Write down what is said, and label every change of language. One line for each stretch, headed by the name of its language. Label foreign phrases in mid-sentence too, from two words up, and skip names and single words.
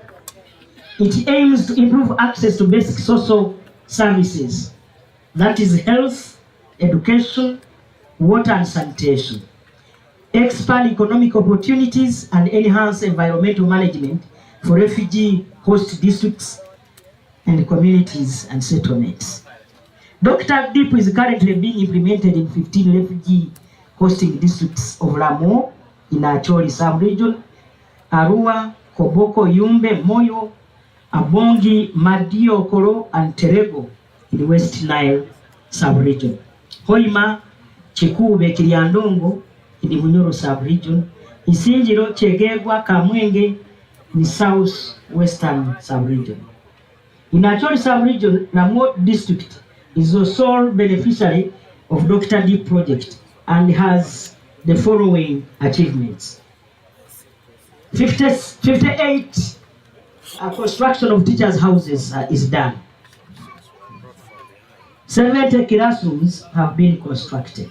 English: It aims to improve access to basic social services, that is health, education, water and sanitation, expand economic opportunities and enhance environmental management for refugee host districts and communities and settlements. Dr. Deep is currently being implemented in 15 refugee hosting districts of Ramo in Acholi sub-region, Arua, Koboko, Yumbe, Moyo, Abongi, Madio, Koro, and Terego in the West Nile sub-region. Hoima, Chikube, Kiriandongo in the Munyoro sub-region, Isinjiro, Chegegwa, Kamwenge in the south-western sub-region. In Acholi sub-region, Ramo district is the sole beneficiary of Dr. Deep project and has the following achievements. 58 construction of teachers' houses is done. 70 classrooms have been constructed.